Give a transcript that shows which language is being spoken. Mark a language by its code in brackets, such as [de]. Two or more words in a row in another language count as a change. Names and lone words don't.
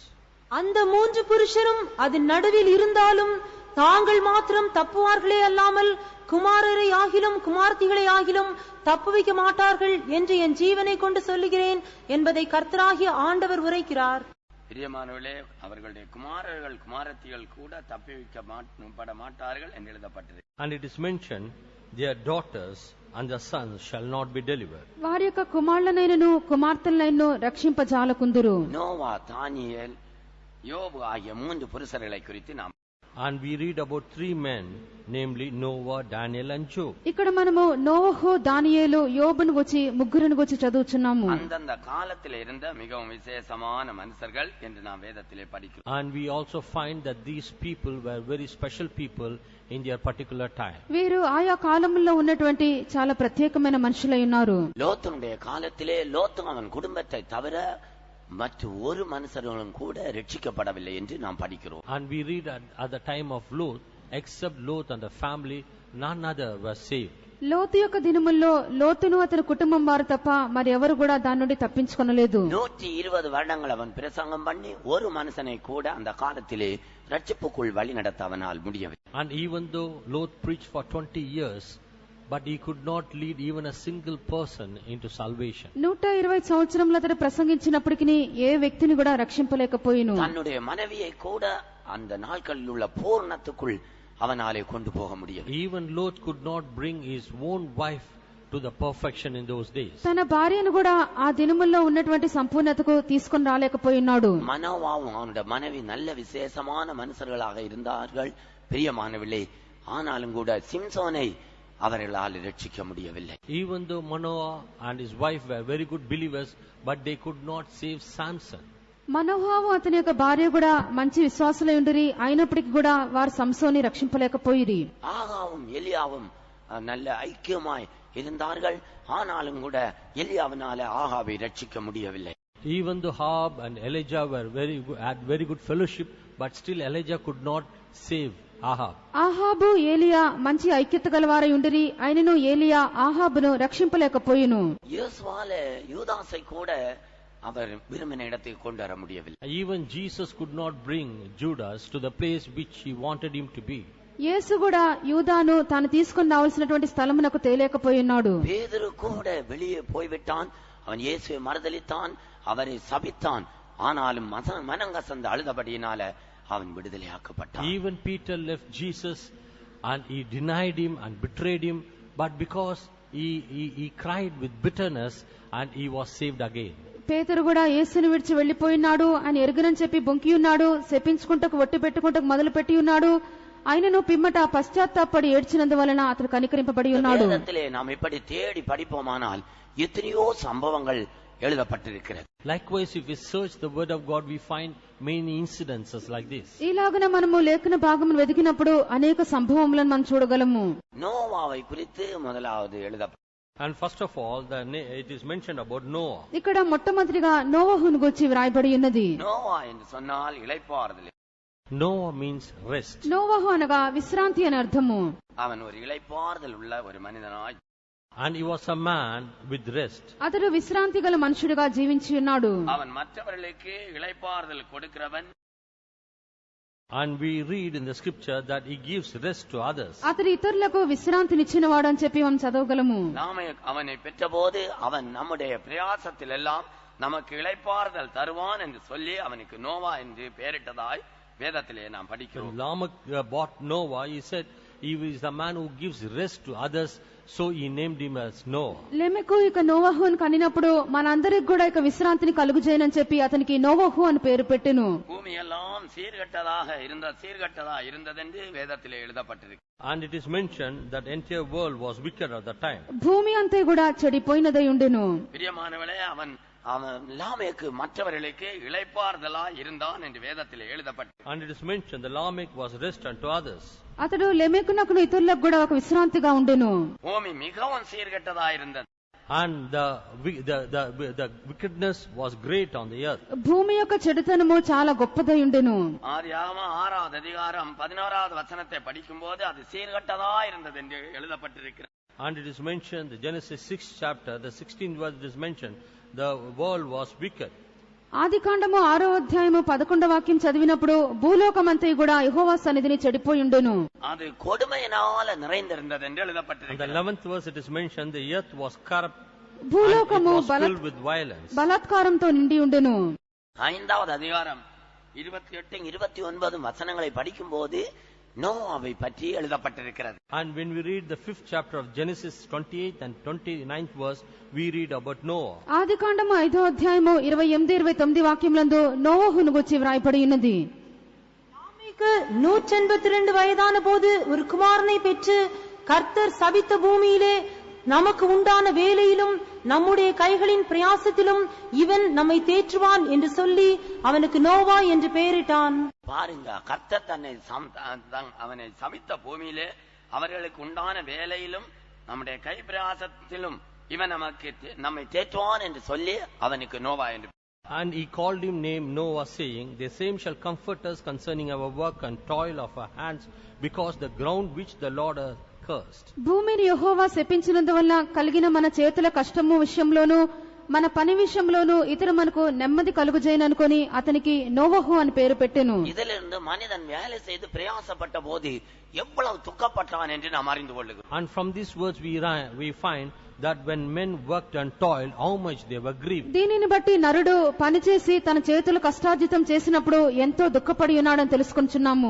[ta] அந்த மூன்று புருஷரும் அதன் நடுவில் இருந்தாலும் தாங்கள் மாத்திரம் தப்புவார்களே அல்லாமல் குமாரரை ஆகிலும் குமார்த்திகளை ஆகிலும் தப்புவிக்க மாட்டார்கள் என்று என் ஜீவனை கொண்டு சொல்லுகிறேன் என்பதை கர்த்தராகிய ஆண்டவர் உரைக்கிறார். பிரியமானவர்களே, அவர்களுடைய குமாரர்கள் குமாரத்திகள் கூட தப்புவிக்கப்பட மாட்டார்கள் என்று எழுதப்பட்டது. [en] And it is mentioned, their daughters and their sons shall not be delivered. [te] వారి యొక్క కుమారులనైనను కుమార్తెలనైనను రక్షింపజాలకుందురు. [ta] நோவா, தானியேல், யோபு ஆகிய மூன்று புருஷர்களை குறித்து நாம் [en] And we read about three men, namely Noah, Daniel and Job. [te] ఇక్కడ మనము నోవహు, దానియేలు, యోబును గురించి ముగ్గురును గురించి చదువుచున్నాము. [ta] அந்தந்த காலத்தில் இருந்த மிகவும் விசேஷமான மனுஷர்கள் என்று நாம் வேதத்திலே படிக்கிறோம். [en] And we also find that these people were very special people in their particular time. [te] వీరు ఆయా కాలంలో ఉన్నటువంటి చాలా ప్రత్యేకమైన మనుషులై ఉన్నారు. [ta] லோத்துடைய காலத்திலே லோத்து அவன் குடும்பத்தை தவிர மற்ற ஒரு மனுஷர்களும் கூட ரட்சிக்கப்படவில்லை என்று நாம் படிக்கிறோம். [en] And we read at the time of Lot, except Lot and the family, none other were saved. [te] లోతు యొక్క దినముల్లో లోతును అతని కుటుంబం వారు తప్ప మరి ఎవరు కూడా దాని నుండి తప్పించుకొనలేదు. [ta] 120 வருடங்கள் அவன் பிரசங்கம் பண்ணி ஒரு மனுஷனை கூட அந்த காலத்திலே ரட்சிப்புக்குள் வழி நடத்த அவனால் முடியவில்லை. [en] And even though Lot preached for 20 years, but he could not lead even a single person into salvation. [te] 120 సంవత్సరముల అతడు ప్రసంగించినప్పటికీ ఏ వ్యక్తిని కూడా రక్షింపలేకపోయిను. [ta] தன்னுடைய மனைவியை கூட அந்த நாட்களில் உள்ள பூர்ணத்துக்குள் அவனாலே கொண்டு போக முடியும். [en] Even Lot could not bring his own wife to the perfection in those days. [te] తన భార్యను కూడా ఆ దినముల్లో ఉన్నటువంటి సంపూర్ణతకు తీసుకొని రాలేకపోయినాడు. [ta] மனோவாவும் அவனுடைய மனைவி நல்ல விசேஷமான மனுஷர்களாக இருந்தார்கள் பிரியமானவில்லை. ஆனாலும் கூட சிம்சோனை அவர்களால் ரட்சிக்க முடியவில்லை. [en] Even though Manoah and his wife were very good believers, but they could not save Samson. [te] మనోహావు అతని యొక్క భార్య కూడా మంచి విశ్వాసులై ఉండిరి, అయినప్పటికీ కూడా వారు సంసోని రక్షింపలేకపోయిరి. [ta] ஆகாவும் எலியாவும் நல்ல ஐக்கியமாய் இருந்தார்கள். ஆனாலும் கூட எலியாவினால ஆகாவை ரட்சிக்க முடியவில்லை. [en] Even though Ahab and Elijah were had very good fellowship, but still Elijah could not save Ahab. [te] ఆహాబు ఏలియా మంచి ఐక్యత గలవారై ఉండిరి, అయినను ఏలియా ఆహాబును రక్షింపలేకపోయిను. [ta] యేసుவால யூதாசை கூட அவர் விரும்பின இடத்துக்கு கொண்டு வர முடியவில்லை. [en] Even Jesus could not bring Judas to the place which he wanted him to be. [te] యేసు కూడా యూదాను తాను తీసుకొని రావాల్సినటువంటి స్థలమునకు తేలేకపోయినాడు. [ta] பேதுரு கூட வெளியே போய்விட்டான். அவன் இயேசுவை மறுதலித்தான், அவரை சபித்தான். ஆனாலும் மனங்கசந்து அழுதபடியினால அவன் விடுதலையாக்கப்பட்டான். [en] Even Peter left Jesus and he denied him and betrayed him, but because he cried with bitterness and he was saved again. [te] పేతురు కూడా యేసుని విడిచి వెళ్లిపోయినాడు అని ఎరుగనని చెప్పి బొంకి ఉన్నాడు, శపించుకుంటకు ఒట్టి పెట్టుకుంటకు మొదలు పెట్టి ఉన్నాడు. ఆయనను పిమ్మట పశ్చాత్తాపడి ఏడ్చినందువలన అతడు కనికరింపబడి ఉన్నాడు. [ta] வேதத்திலே நாம் இப்படி தேடி படிப்போமானால் எத்தனையோ சம்பவங்கள் எழுதப்பட்டிருக்கிறது. [en] Likewise, if we search the word of God, we find many incidences like this. [te] ఇలాగన మనము లేఖన భాగమును వెదికినప్పుడు అనేక సంభవములను మనం చూడగలము. [ta] நோவாவை குறித்து முதலாவது எழுதப்பட்டது. [en] And first of all, it is mentioned about Noah. [te] ఇక్కడ మొట్టమొదటిగా నోవహును గురించి వ్రాయబడి ఉన్నది. [ta] நோவா என்று சொன்னால் இளைப்பாறுதல். [en] Noah means rest. [te] నోవహు అనగా విశ్రాంతి అని అర్థము. [ta] அவன் ஒரு இளைப்பாறுதல் உள்ள ஒரு மனிதனாய், [en] And he was a man with rest. [te] అతడు విశ్రాంతి గల మనుషుడిగా జీవించి ఉన్నాడు. [ta] அவன் மற்றவர்களுக்கு இளைப்பாறுதல் கொடுக்கிறவன். [en] And we read in the scripture that he gives rest to others. [te] అతడు ఇతరులకు విశ్రాంతినిచ్చినవాడు అని చెప్పి మనం చదవగలము. [ta] நாம அவனை பெற்றபோது அவன் நம்முடைய பிரயாசத்தில் எல்லாம் நமக்கு இளைப்பாறுதல் தருவான் என்று சொல்லி அவனுக்கு நோவா என்று பெயரிட்டதாய் வேதத்திலே நாம் படிக்கிறோம். [en] When Lamech bought Noah, he said he is the man who gives rest to others, so he named him as Noah. [te] లెమెకు ఇక నోవహును కనినప్పుడు మనందరికి కూడా ఇక విశ్రాంతిని కలుగుజేయనని చెప్పి అతనికి నోవహు అని పేరు పెట్టెను. [ta] பூமி எல்லாம் சீர்கட்டதாக இருந்ததென்று வேதத்திலே எழுதப்பட்டிருக்கு. [en] And it is mentioned that the entire world was wicked at the time. [te] భూమి అంతా కూడా చెడిపోయినదై ఉండెను. [ta] பிரியமானவளே, அவன் லாமேக்கு மற்றவர்களுக்கு இளைப்பாறுதலா இருந்தான் என்று வேதத்திலே எழுதப்பட்டது. [en] And it is mentioned that Lamech was rest unto others. [te] అతడు లెమెకునకును ఇతరులకు కూడా ఒక విశ్రాంతిగా ఉండెను. [ta] பூமி மிகவும் சீர்கட்டதா இருந்தது. [en] And the wickedness was great on the earth. [te] భూమి యొక్క చెడుతనము చాలా గొప్పదై ఉండెను. [ta] ஆதியாகமம் 6வது அதிகாரம் 11வது வசனத்தை படிக்கும்போது அது சீர்கட்டதா இருந்தது என்று எழுதப்பட்டிருக்கிறது. [en] And it is mentioned, the Genesis 6th chapter, the 16th verse, it is mentioned, the world was wicked. [te] ఆదికాండము 6వ అధ్యాయము 11వ వాక్యం చదివినప్పుడు భూలోకమంతా కూడా యెహోవా సన్నిధిని చెడిపోయి ఉండెను. [ta] அது கொடுமையினால நிறைந்திருந்தது என்று [en] In the [ta] எழுதப்பட்டிருக்கிறது. [en] 11th verse, it is mentioned, the earth was corrupt and it [te] భూలోకము [en] was filled with violence. [te] బలాత్కారంతో నిండి ఉండెను. [ta] 5வது அதிகாரம் 28 29 வசனங்களை படிக்கும்போது நோவாவை பற்றி எழுதப்பட்டிருக்கிறது. [en] And when we read the 5th chapter of Genesis 28th and 29th verse, we read about Noah. [te] ఆదికాండము 5వ అధ్యాయము 28 29 వాక్యములందు నోవహును గురించి వ్రాయబడి ఉన్నది. [ta] லாமேக்கு 182 வயதான போது ஒரு குமாரனை பெற்று கர்த்தர் சபித்த பூமியிலே நமக்கு உண்டான வேலையிலும் நம்முடைய கைகளின் பிரயாசத்திலும் இவன் நம்மை தேற்றுவான் என்று சொல்லி அவனுக்கு நோவா என்று பெயரிட்டான். பாருங்க, கர்த்தர் அவனை சபித்த பூமியிலே அவர்களுக்கு உண்டான வேலையிலும் நம்முடைய கை பிரயாசத்திலும் இவன் நம்மை தேற்றுவான் என்று சொல்லி அவனுக்கு நோவா என்று. [en] And he called him name Noah, saying, the same shall comfort us concerning our work and toil of our hands, because the ground which the Lord hath cursed. [te] భూమిని యెహోవా శపించినందువల్ల కలిగిన మన చేతుల కష్టము విషయంలోను మన పని విషయంలోను ఇతరు మనకు నెమ్మది కలుగుజేయననుకొని అతనికి నోవహు అని పేరు పెట్టెను. [ta] இதிலிருந்து மனிதன் வேலை செய்து பிரயாசப்பட்ட போது எவ்வளவு துக்கப்பட்டான் என்று நாம் அறிந்து கொள்ளுகிறோம். [en] And from these words we find that when men worked and toiled, how much they were grieved. [te] దీనిని బట్టి నరుడు పనిచేసి తన చేతులు కష్టార్జితం చేసినప్పుడు ఎంతో దుఃఖపడి ఉన్నాడని తెలుసుకొంచున్నాము.